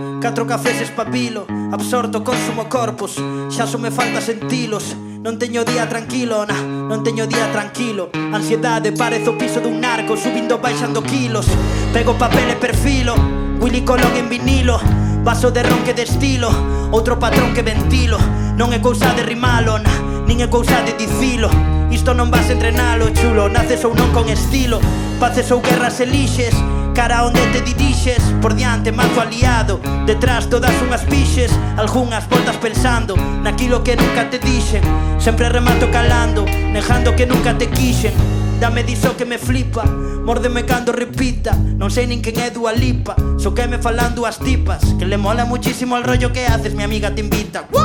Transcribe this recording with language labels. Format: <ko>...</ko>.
<gl>Catro cafés espapilo, absorto, consumo corpus. Xa só me falta sentilos. Non teño día tranquilo, na, non teño día tranquilo. Ansiedade, parece o piso dun narco, subindo, baixando kilos. Pego papel e perfilo, Willy Colón en vinilo. Vaso de ron que destilo, outro patrón que ventilo. Non é cousa de rimalo, na, nin é cousa de dicilo. Isto non vas entrenalo, chulo, naces ou non con estilo. Paces ou guerras elixes, cara onde te diriges. Por diante, mazo aliado, detrás todas unhas pixes. Algunhas voltas pensando naquilo que nunca te dixen. Sempre remato calando, nejando que nunca te quixen. Dame diso que me flipa, mordeme cando repita. Non sei nin quen é Dua Lipa, so que me falando as tipas.</gl> <es>Que le mola muchísimo el rollo que haces, mi amiga te invita.</es>